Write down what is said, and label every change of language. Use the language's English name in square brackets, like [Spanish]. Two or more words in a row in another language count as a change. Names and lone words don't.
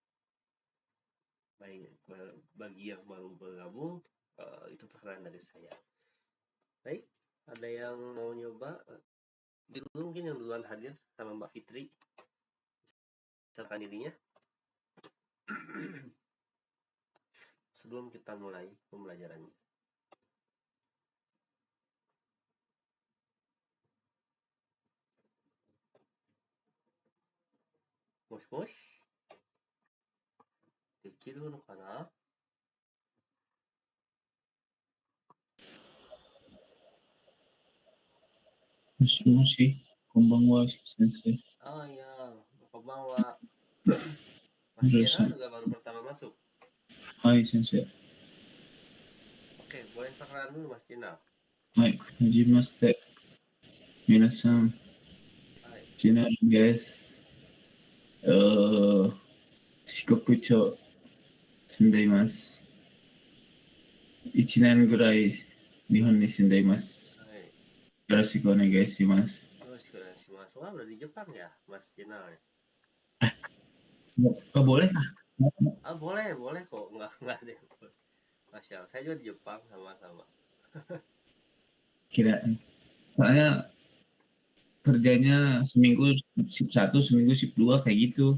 [Indonesian] Baik, bagi yang baru bergabung, itu perkenalan dari saya. Baik, ada yang mau nyoba? Dulu mungkin yang duluan hadir sama Mbak Fitri, silakan dirinya. Sebelum kita mulai pembelajarannya. [Japanese] Mosh, できるのかな？もしもし、こんばんは、先生。 [Indonesian] Oh iya, konbanwa. Mas Udah Jena sa- juga baru pertama masuk. [Japanese] はい、先生. [Indonesian] Oke, boleh perkenalan dulu Mas Jena. [Japanese] はい、はじめまして。皆さん、 Hai. ジナルです。四国町住んでいます。1年ぐらい日本に住んでいます。 Hai. よろしくお願いします。よろしくお願いします. [Indonesian] Wah, udah di Jepang ya, Mas Jena. Oh, boleh kah? Ah, boleh kok. Enggak deh. [Arabic] ما شاء الله, [Indonesian] saya juga di Jepang sama-sama. Kirain. Soalnya kerjanya seminggu shift 1, seminggu shift 2 kayak gitu.